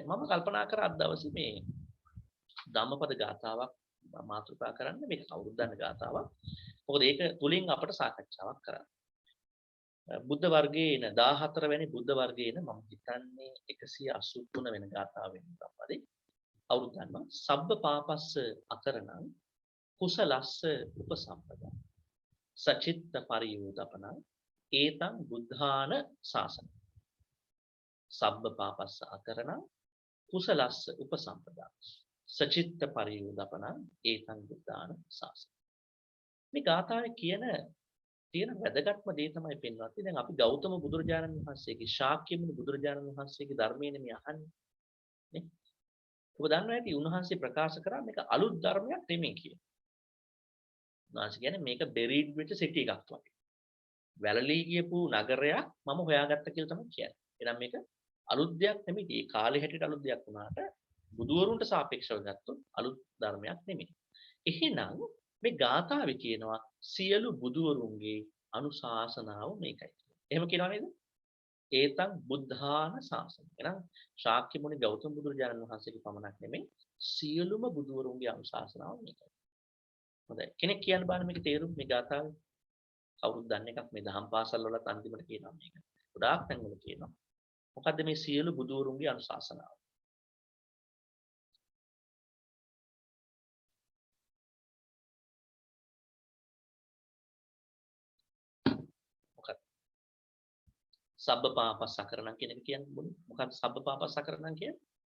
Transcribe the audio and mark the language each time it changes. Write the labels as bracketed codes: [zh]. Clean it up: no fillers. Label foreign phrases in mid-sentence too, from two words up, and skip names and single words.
[si] මම කල්පනා කර අද දවසේ මේ ධම්මපද ගාථාවක් මාතෘකා කරන්න මේක කවුරුද දන්න ගාථාවක්. මොකද ඒක තුලින් අපට සාකච්ඡාවක් කරන්න. බුද්ධ වර්ගයේ එන 14 වෙනි බුද්ධ වර්ගයේ එන මම හිතන්නේ 183 වෙනි ගාථාව වෙන තමයි. අවුරුදු ගන්නවා. [pi] සබ්බ පාපස්ස අකරණං කුසලස්ස උපසම්පදා. සචිත්ත පරියෝදපන ඒතං බුද්ධාන ශාසන. සබ්බ පාපස්ස අකරණං කුසලස්ස උපසම්පදා. සචිත්ත පරියෝදපන ඒතං බුද්ධාන ශාසන. [si] මේ ගාථාවේ තියෙන වැදගත්ම දේ තමයි පෙන්වන්නේ. දැන් අපි ගෞතම බුදුරජාණන් වහන්සේගේ ශාක්‍ය මුනි බුදුරජාණන් වහන්සේගේ ධර්මයේ මේ අහන්නේ. නේ? ඔබ දන්නවා ඇති උන්වහන්සේ ප්‍රකාශ කරා මේක අලුත් ධර්මයක් නෙමෙයි කියලා. උන්වහන්සේ කියන්නේ මේක බෙරිඩ් වෙච්ච සිටි එකක් වගේ. වැළලී ගියපු නගරයක් මම හොයාගත්ත කියලා තමයි කියන්නේ. එහෙනම් මේක අලුත් දෙයක් නෙමෙයි. ඒ කාලේ හැටියට අලුත් දෙයක් වුණාට බුදුවරුන්ට සාපේක්ෂව ගත්තොත් අලුත් ධර්මයක් නෙමෙයි. එහෙනම් මේ ගාථාවේ කියනවා සියලු බුදුවරුන්ගේ අනුශාසනාව මේකයි. එහෙම කියනවා නේද? [pi] ඒතං බුද්ධාන ශාසන. [si] එහෙනම් ශාක්‍ය මුනි ගෞතම බුදුරජාණන් වහන්සේගේ පමණක් නෙමෙයි සියලුම බුදුවරුන්ගේ අනුශාසනාව මේකයි. හොඳයි. කෙනෙක් කියන්න බෑ මේකේ තේරුම මේ ගාථාවේ. කවුරුත් දන්න එකක් මේ දහම් පාසල් වලත් අන්තිමට කියනවා මේක. ගොඩාක් තැන්වල කියනවා. මොකද්ද මේ සියලු බුදුවරුන්ගේ අනුශාසනාව? [pi] සබ්බ පාපස්සකරණං [si] කියන එක කියන්නේ මොකක්ද [pi] සබ්බ පාපස්සකරණං [si] කියන්නේ?